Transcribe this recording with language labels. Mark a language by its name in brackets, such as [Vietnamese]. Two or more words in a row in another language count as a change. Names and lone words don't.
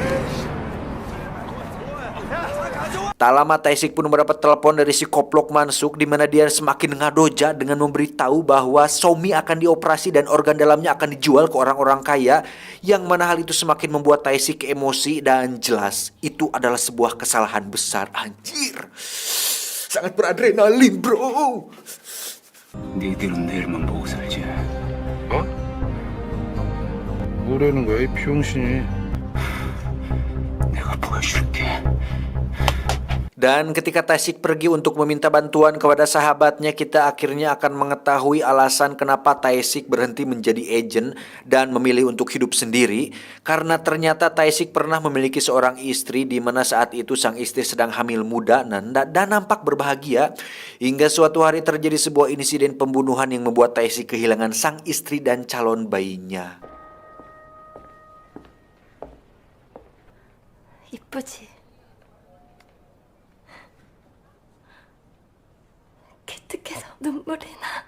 [Indonesian] Tak lama Tae-sik pun mendapat telepon dari si koplok Mansuk, di mana dia semakin ngadoja dengan memberitahu bahwa Somi akan dioperasi dan organ dalamnya akan dijual ke orang-orang kaya, yang mana hal itu semakin membuat Tae-sik emosi, dan jelas itu adalah sebuah kesalahan besar. Anjir. sangat beradrenalin, bro. [Korean] 니들은 내일만 보고 살지. 뭐라는 거야, 이 병신이. 내가 보여줄게. [Indonesian] Dan ketika Tae-sik pergi untuk meminta bantuan kepada sahabatnya, kita akhirnya akan mengetahui alasan kenapa Tae-sik berhenti menjadi agen dan memilih untuk hidup sendiri. Karena ternyata Tae-sik pernah memiliki seorang istri di mana saat itu sang istri sedang hamil muda dan nampak berbahagia. Hingga suatu hari terjadi sebuah insiden pembunuhan yang membuat Tae-sik kehilangan sang istri dan calon bayinya. [Korean] 이쁘지? 기특해서 눈물이 나.